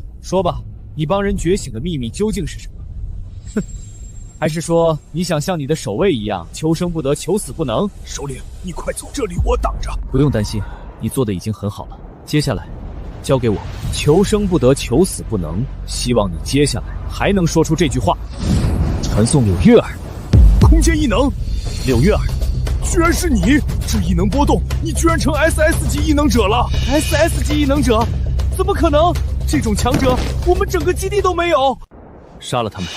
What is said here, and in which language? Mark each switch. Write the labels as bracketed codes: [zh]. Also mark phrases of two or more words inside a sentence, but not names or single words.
[zh] 說吧，你幫人覺醒的秘密究竟是什麼？哼，還是說你想像你的守衛一樣，求生不得，求死不能？首領，你快走，這裡我擋着。不用擔心，你做的已經很好了。接下來，交給我。求生不得，求死不能。希望你接下來還能說出這句話。傳送柳月兒，空間異能，柳月兒。居然是你！這異能波動，你居然成 SS 級異能者了！SS 級異能者？怎麼可能？這種強者，我們整個基地都沒有！殺了他們！